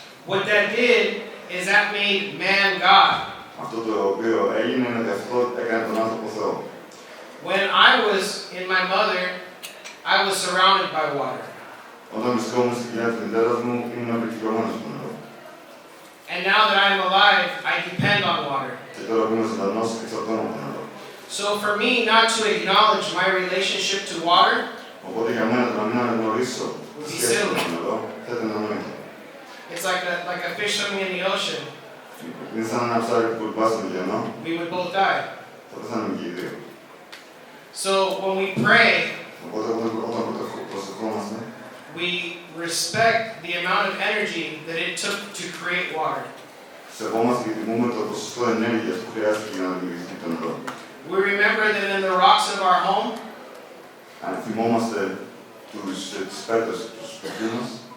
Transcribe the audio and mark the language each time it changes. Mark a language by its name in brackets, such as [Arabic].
[English] What that did is that made man God. [Greek] Αυτό το οποίο έγινε είναι ότι αυτό έκανε τον άνθρωπο Θεό. [English] When I was in my mother, I was surrounded by water. [Greek] Όταν βρισκόμουν στην κοιλιά της μητέρας μου, ήμουν απεκυκλωμένος από νερό. [English] And now that I'm alive, I depend on water. [Greek] Και τώρα που είμαι ζωντανός, εξαρτώμαι από νερό. [English] So for me not to acknowledge my relationship to water, [Greek] Οπότε για μένα το να μην αναγνωρίσω τη σχέση με το νερό, θα ήταν ανόητο. [English] it's like a fish swimming in the ocean. [Greek] Είναι σαν ένα ψάρι που πουλπά στον ωκεανό, [English] We would both die. [Greek] θα πεθάνουμε και οι δύο. [English] So when we pray, [Greek] Οπότε όταν προσευχόμαστε, [English] we respect the amount of energy that it took to create water. [Greek] σεβόμαστε και τιμούμε το ποσοστό ενέργειας που χρειάστηκε για να δημιουργηθεί το νερό. [English] We remember that in the rocks of our home, [Greek] Αν θυμόμαστε τις πέτρες του σπιτιού μας,